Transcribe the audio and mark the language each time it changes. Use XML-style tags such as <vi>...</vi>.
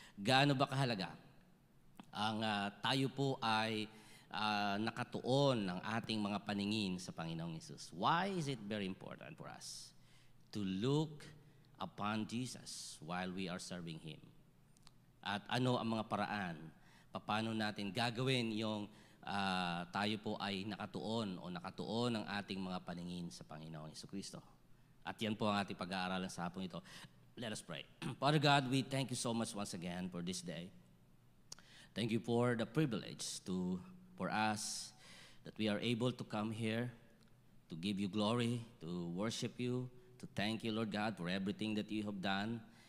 <tl>Gaano ba kahalaga ang tayo po ay nakatuon ng ating mga paningin sa Panginoong Hesus?</tl> <en>Why is it very important for us to look upon Jesus while we are serving Him?</en> <tl>At ano ang mga paraan? Paano natin gagawin yung tayo po ay nakatuon ng ating mga paningin sa Panginoong Hesukristo? At yan po ang ating pag-aaralan sa hapon ito.</tl> <en>Let us pray. Father God, we thank you so much once again for this day. Thank you for the privilege for us that we are able to come here to give you glory, to worship you, to thank you, Lord God, for everything that you have done.</en>